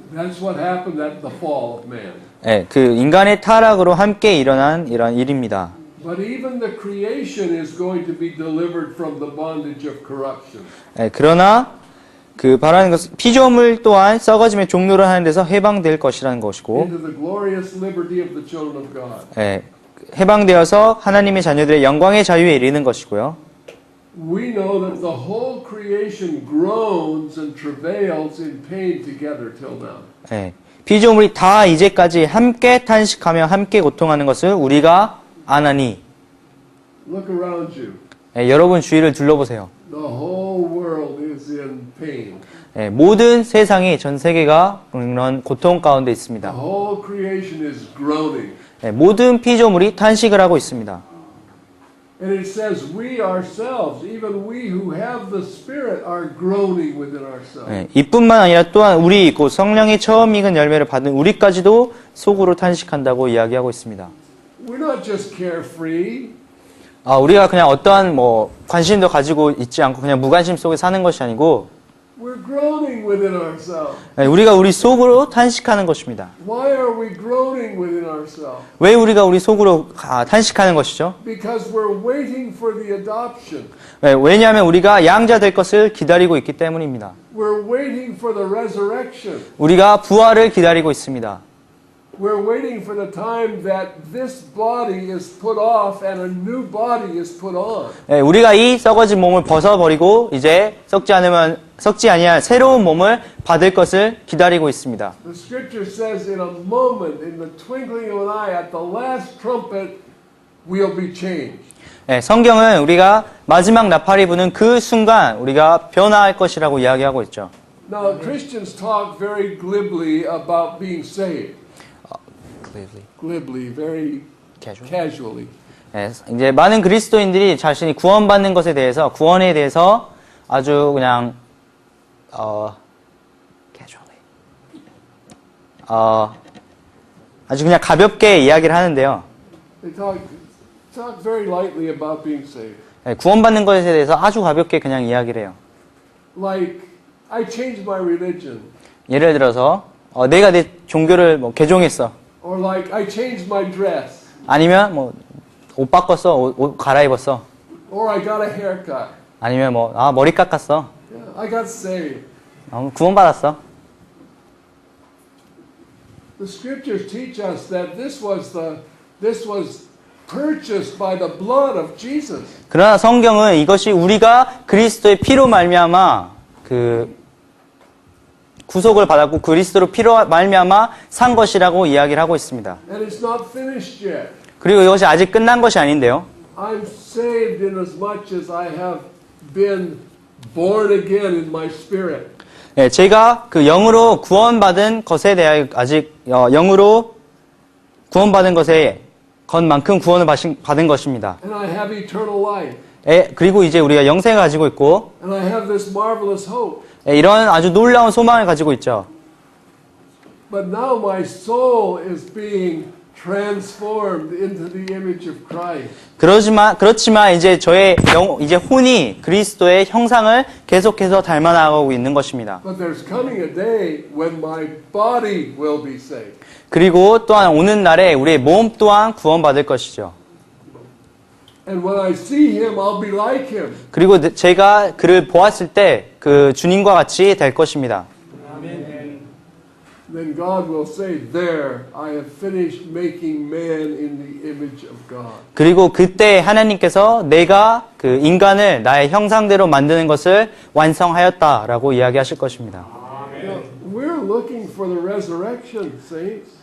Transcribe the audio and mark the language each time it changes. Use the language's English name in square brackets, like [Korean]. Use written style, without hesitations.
[English] That's what happened at the fall of man. [Korean] 그 인간의 타락으로 함께 일어난 이런 일입니다. [English] But even the creation is going to be delivered from the bondage of corruption. [Korean] 그러나 그 바라는 것은 피조물 또한 썩어짐의 종로를 하는 데서 해방될 것이라는 것이고, [English] Into the glorious liberty of the children of God. [Korean] 해방되어서 하나님의 자녀들의 영광의 자유에 이르는 것이고요. [English] We know that the whole creation groans and travails in pain together till now. [Korean] 피조물이 다 이제까지 함께 탄식하며 함께 고통하는 것을 우리가 아나니. [English] Look around you. [Korean] 여러분 주위를 둘러보세요. [English] The whole world is in pain. [Korean] 모든 세상이 전 세계가 그런 고통 가운데 있습니다. [English] The whole creation is groaning. [Korean] 모든 피조물이 탄식을 하고 있습니다. [English] And it says we ourselves, even we who have the Spirit, are groaning within ourselves. [Korean] 이뿐만 아니라 또한 우리 곧 성령의 처음 익은 열매를 받은 우리까지도 속으로 탄식한다고 이야기하고 있습니다. [English] We're not just carefree. [Korean] 우리가 그냥 어떠한 관심도 가지고 있지 않고 그냥 무관심 속에 사는 것이 아니고 [English] We're groaning within ourselves. [Korean] 우리가 우리 속으로 탄식하는 것입니다. [English] Why are we groaning within ourselves? [Korean] 왜 우리가 우리 속으로 탄식하는 것이죠? [English] Because we're waiting for the adoption. [Korean] 왜냐하면 우리가 양자 될 것을 기다리고 있기 때문입니다. [English] We're waiting for the resurrection. [Korean] 우리가 부활을 기다리고 있습니다. [English] We're waiting for the time that this body is put off and a new body is put on. [Korean] 예, 우리가 이 썩어진 몸을 벗어버리고 이제 썩지 아니할 새로운 몸을 받을 것을 기다리고 있습니다. [English] The scripture says in a moment, in the twinkling of an eye, at the last trumpet, we'll be changed. [Korean] 예, 성경은 우리가 마지막 나팔이 부는 그 순간 우리가 변화할 것이라고 이야기하고 있죠. [English] Now, Christians talk very glibly about being saved. Glibly, very casually. [Korean] 예, 이제 많은 그리스도인들이 자신이 구원받는 것에 대해서 구원에 대해서 아주 그냥 casually 아주 그냥 가볍게 이야기를 하는데요. [English] They talk very lightly about being saved. [Korean] 예, 구원받는 것에 대해서 아주 가볍게 그냥 이야기를 해요. [English] Like, I changed my religion. [Korean] 예를 들어서 내가 내 종교를 뭐 개종했어. [English] Or like, I changed my dress. [Korean] 아니면 뭐 옷 바꿨어, 옷 갈아입었어. [English] Or I got a haircut. [Korean] 아니면 뭐 머리 깎았어. [English] Yeah, I got saved. [Korean] 구원받았어. [English] The scriptures teach us that this was purchased by the blood of Jesus. [Korean] 그러나 성경은 이것이 우리가 그리스도의 피로 말미암아 그 구속을 받았고 그리스도로 피로 말미암아 산 것이라고 이야기를 하고 있습니다. [English] And it's not finished yet. [Korean] 그리고 이것이 아직 끝난 것이 아닌데요. [English] I'm saved in as much as I have been born again in my spirit. [Korean] 예, 제가 그 영으로 구원받은 것에 대해 아직 영으로 구원받은 것에 것만큼 구원을 받은 것입니다. [English] And I have eternal life. [Korean] 예, 그리고 이제 우리가 영생을 가지고 있고 [English] And I have this marvelous hope. [Korean] 예, 이런 아주 놀라운 소망을 가지고 있죠. [English] But now my soul is being transformed into the image of Christ. [Korean] 그렇지만 이제 저의 이제 혼이 그리스도의 형상을 계속해서 닮아나가고 있는 것입니다. [English] But there's coming a day when my body will be saved. [Korean] 그리고 또한 오는 날에 우리의 몸 또한 구원받을 것이죠. [English] And when I see him, I'll be like him. [Korean] 그리고 제가 그를 보았을 때 그 주님과 같이 될 것입니다. [English] Then God will say, "There, I have finished making man in the image of God." [Korean] 그리고 그때 하나님께서 내가 그 인간을 나의 형상대로 만드는 것을 완성하였다라고 이야기하실 것입니다. [English] Now, we're looking for the resurrection, saints.